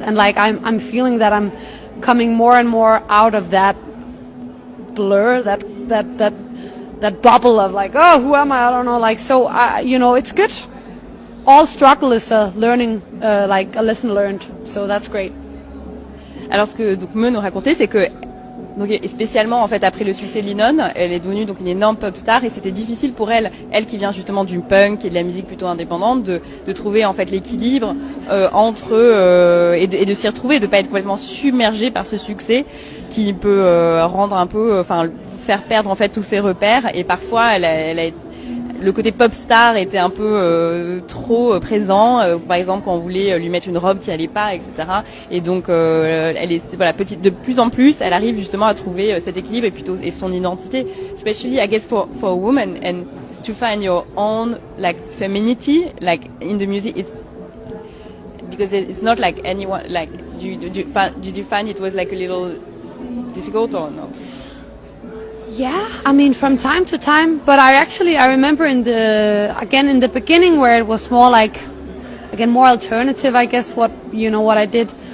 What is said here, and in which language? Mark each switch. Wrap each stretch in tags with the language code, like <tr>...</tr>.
<en>And like, I'm feeling that I'm coming more and more out of that blur, that bubble of like, oh, who am I? I don't know. Like, so, it's good. All struggle is a learning, like a lesson learned. So that's great.</en> <fr>Alors ce que donc Me nous racontait, c'est que donc spécialement en fait après le succès de Lennon, elle est devenue donc une énorme pop star, et c'était difficile pour elle qui vient justement du punk et de la musique plutôt indépendante, de trouver en fait l'équilibre entre et de s'y retrouver, de pas être complètement submergée par ce succès qui peut rendre un peu, faire perdre en fait tous ses repères. Et parfois elle le côté pop star était un peu trop présent. Par exemple, quand on voulait lui mettre une robe qui allait pas, etc. Et donc, elle est de plus en plus, elle arrive justement à trouver cet équilibre et son identité.</fr> <en>Especially, I guess, for a woman and to find your own like femininity, like in the music, it's because it's not like anyone. Like, did you find it was like a little difficult or no? Yeah, I mean, from time to time, but I remember in the beginning where it was more like, again, more alternative, I guess, what I did.</en>